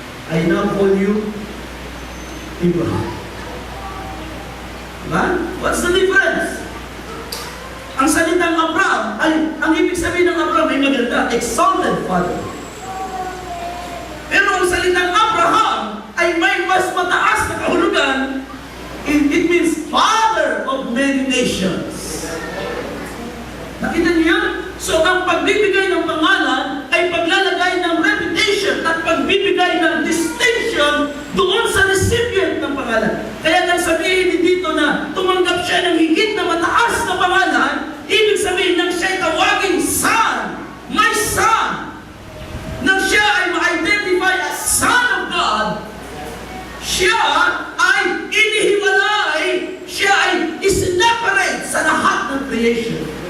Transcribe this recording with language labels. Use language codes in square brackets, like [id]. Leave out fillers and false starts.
[en] I now call you Abraham. [tl] Diba? [en] What's the difference? [tl] Ang salitang Abraham, ang ibig sabihin ng Abraham ay maganda, [en] exalted father. [tl] Pero ang salitang Abraham ay may mas mataas na kahulugan. [en] It means father of many nations. [tl] Nakita niyo yan? So ang pagbibigay ng pangalan ay paglalagay ng reputation at pagbibigay ng distinction doon sa recipient ng pangalan. Kaya nang sabihin dito na tumanggap siya ng higit na mataas na pangalan, ibig sabihin nang siya'y tawaging son, [en] my son, [tl] nang siya ay ma-identify [en] as son of God, [tl] siya ay inihiwalay, siya ay iseparate sa lahat ng creation.